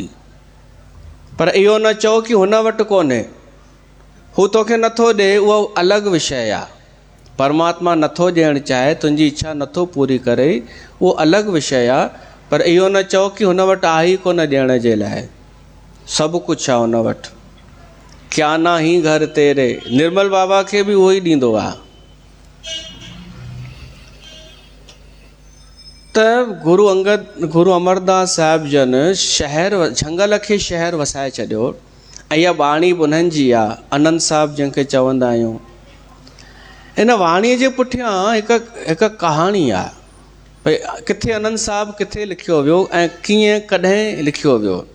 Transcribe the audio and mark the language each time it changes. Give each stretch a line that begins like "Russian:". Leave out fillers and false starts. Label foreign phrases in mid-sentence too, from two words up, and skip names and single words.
Sindhi: पर इहो न चओ कि हुन वटि कोन्हे, हू तोखे नथो ॾिए, उहो अलॻि विषय आहे। परमात्मा नथो ॾियणु चाहे, तुंहिंजी इच्छा नथो पूरी करे, उहो अलॻि विषय आहे। पर इहो न चओ कि हुन वटि आहे ई कोन ॾियण जे लाइ, सभु कुझु आहे हुन वटि।
Punjabi: ਕਿਆ ਨਾਹੀ ਘਰ ਤੇਰੇ
Sindhi: निर्मल बाबा खे बि उहो ई ॾींदो आहे। त गुरु अमरदास साहिब जन शहर झंगल खे शहर वसाए छॾियो। ऐं इहा वाणी बि उन्हनि जी आहे, आनंद साहिब जंहिंखे चवंदा आहियूं। इन वाणीअ जे पुठियां हिकु कहाणी आहे, भई किथे आनंद साहिब किथे लिखियो वियो ऐं कीअं कॾहिं लिखियो वियो।